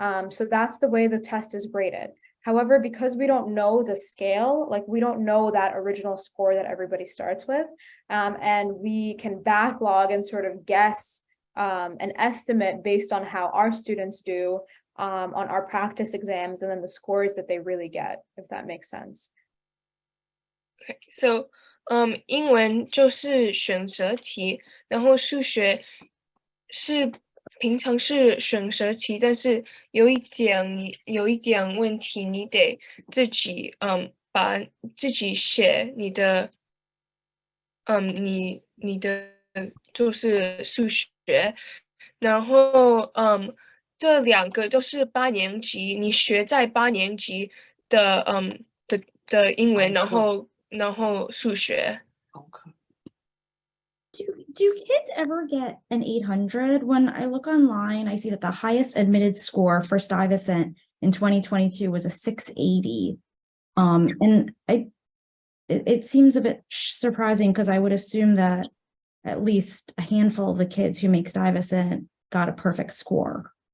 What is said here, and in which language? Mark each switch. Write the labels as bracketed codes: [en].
[en] So that's the way the test is graded. However, because we don't know the scale, like we don't know that original score that everybody starts with, and we can backlog and sort of guess an estimate based on how our students do on our practice exams and then the scores that they really get, if that makes sense. Okay, so [zh] 英文就是选择题，然后数学是平常是选择题，但是有一点问题，你得自己把自己写你的你的就是数学，然后这两个都是8年级，你学在8年级的的英文，然后数学。高科。 [en] Do kids ever get an 800? When I look online, I see that the highest admitted score for Stuyvesant in 2022 was a 680. And it seems a bit surprising because I would assume that at least a handful of the kids who make Stuyvesant got a perfect score.